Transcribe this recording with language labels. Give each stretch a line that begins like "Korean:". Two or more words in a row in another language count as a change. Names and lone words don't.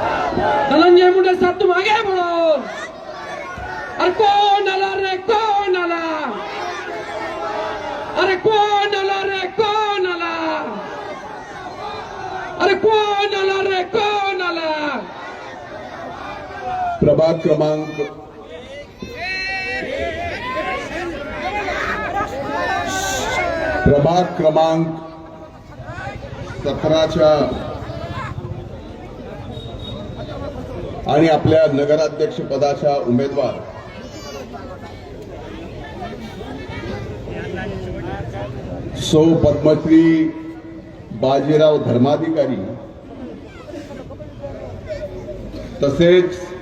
Hindi: धनंजय मुंडे साहब तुम आगे बढ़ो।
Marathi: अरे कौन आला रे, कौन आला? अरे कौन आला रे, कौन आला? अरे कौन आला रे, कौन आला? प्रभाग क्रमांक प्रभाग क्रमांक 17च्या आणि आपल्या नगराध्यक्ष पदाच्या उमेदवार सौ पद्मश्री बाजीराव धर्माधिकारी तसेच